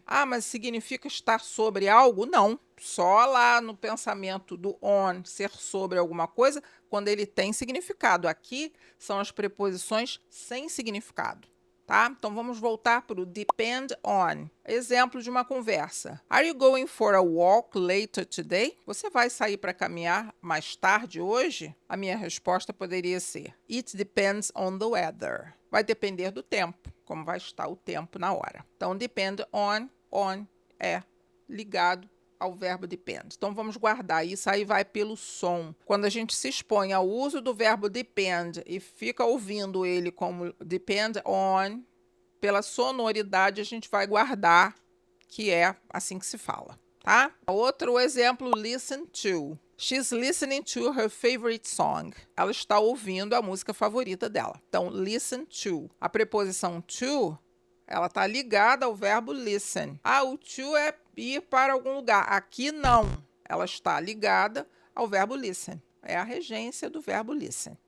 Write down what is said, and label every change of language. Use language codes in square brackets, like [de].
[pt] Ah, mas significa estar sobre algo? Não. Só lá no pensamento do on, ser sobre alguma coisa, quando ele tem significado. Aqui são as preposições sem significado. Tá? Então, vamos voltar para o depend on. Exemplo de uma conversa. [en] Are you going for a walk later today? [pt] Você vai sair para caminhar mais tarde hoje? A minha resposta poderia ser: [en] It depends on the weather. [pt] Vai depender do tempo, como vai estar o tempo na hora. Então, depend on é ligado ao verbo depend. Então, vamos guardar isso, aí vai pelo som. Quando a gente se expõe ao uso do verbo depend e fica ouvindo ele como depend on, pela sonoridade a gente vai guardar que é assim que se fala, tá? Outro exemplo, listen to. [en] She's listening to her favorite song. [pt] Ela está ouvindo a música favorita dela. Então, listen to. A preposição to, ela está ligada ao verbo listen. Ah, o to é ir para algum lugar. Aqui não. Ela está ligada ao verbo listen. É a regência do verbo listen.